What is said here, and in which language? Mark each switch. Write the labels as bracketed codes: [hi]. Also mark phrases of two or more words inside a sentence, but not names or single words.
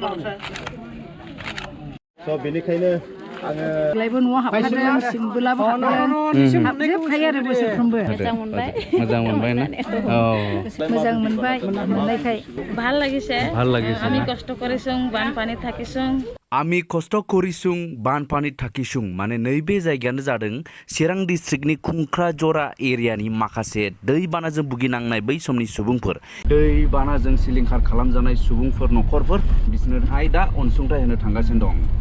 [brx] So बेनिखायनो आङो लाइबो न'आव हाबखादों सिमबोलाबो हाबदों हाबजोबखायो आरो बोसोरफ्रोमबो मोजां मोनबाय ना मोजां मोनबाय मोननायखाय [as] ভাল লাগিছে আমি কষ্ট কৰিছোঁ বানপানী থাকিছোঁ আমি কষ্ট কৰিছোঁ বানপানী থাকিছোঁ [brx] माने नैबे जायगायानो जादों चिरां डिस्ट्रिक्टनि खुंख्राजरा एरियानि माखासे दैबानाजों भुगिनांनाय बै समनि सुबुंफोर दैबानाजों सिलिंखार खालामजानाय सुबुंफोर न'खरफोर बिसोरनोहाय दा अनसुंथाइ होनो थांगासिनो दं